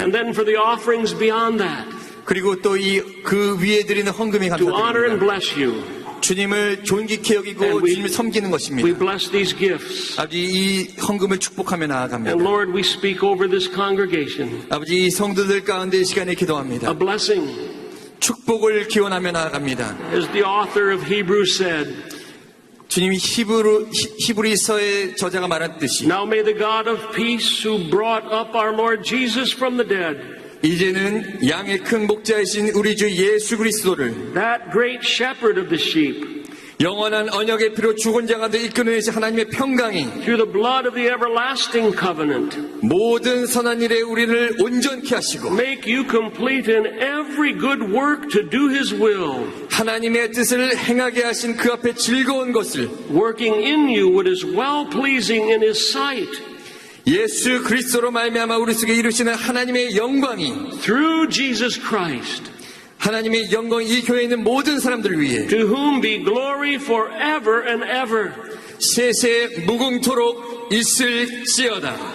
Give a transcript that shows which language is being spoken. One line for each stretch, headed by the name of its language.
English: And then for the offerings beyond that,
Korean: 그리고 또 그 위에 드리는 헌금이
English: to honor and bless you.
Korean: 주님을 존귀케 여기고
English: And
Korean: 주님을 섬기는
English: We
Korean: 것입니다.
English: bless these gifts.
Korean: 아버지, 이 헌금을 축복하며
English: And
Korean: 나아갑니다.
English: Lord, we speak over this congregation
Korean: 아버지, 이 성도들 가운데 이 시간에
English: a
Korean: 기도합니다.
English: blessing.
Korean: 축복을 기원하며 나아갑니다.
English: As the author of Hebrews said,
Korean: 주님이 히브리서의 저자가 말했듯이
English: now may the God of peace who brought up our Lord Jesus from the dead,
Korean: 이제는 양의 큰 목자이신 우리 주 예수 그리스도를
English: that great shepherd of the sheep,
Korean: 영원한 언약의 피로 죽은 자 가운데 이끌어내신 하나님의 평강이
English: through the blood of the everlasting covenant,
Korean: 모든 선한 일에 우리를 온전케 하시고
English: make you complete in every good work to do his will,
Korean: 하나님의 뜻을 행하게 하신 그 앞에 즐거운 것을
English: working in you what is well pleasing in his sight,
Korean: 예수 그리스도로 말미암아 우리 속에 이루시는 하나님의 영광이
English: through Jesus Christ,
Korean: 하나님의 영광이 이 교회에 있는 모든 사람들을 위해
English: to whom be glory forever and ever.
Korean: 세세 무궁토록 있을지어다.